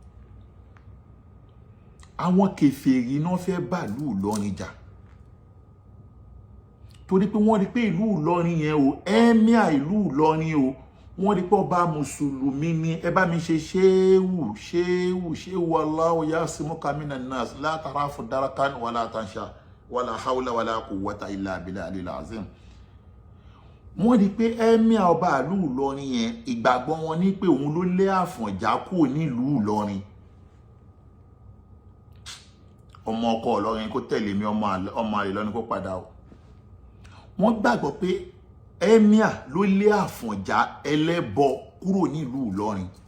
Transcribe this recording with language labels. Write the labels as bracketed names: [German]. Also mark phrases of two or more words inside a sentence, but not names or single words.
[Yoruba] Àwọn kèfèrí náà fẹ́ bá ìlú Ìlọrin jà. Torí pé wọ́n rí pé ìlú Ìlọrin yẹn o, emir ìlú Ìlọrin o, wọ́n rí pé ọba mùsùlùmí ni. Ẹ bá mi ṣe ṣéwù [Arabic] الله يعصمك من الناس لا تخاف دركا ولا تخشى ولا حول ولا قوة إلا بالله العظيم. [Yoruba] Wọ́n rí pé emir ọba ìlú Ìlọrin yẹn ìgbàgbọ́ wọn ní pé òun ló lé Àfọ̀njá kúrò nílùú Ìlọrin. Ọmọ ọkọ Ìlọrin kó tẹ̀lé mi, ọmọ àlè Ìlọrin kó padà o. Wọ́n gbàgbọ́ pé emir ló lé Àfọ̀njá ẹlẹ́bọ kúrò nílùú Ìlọrin.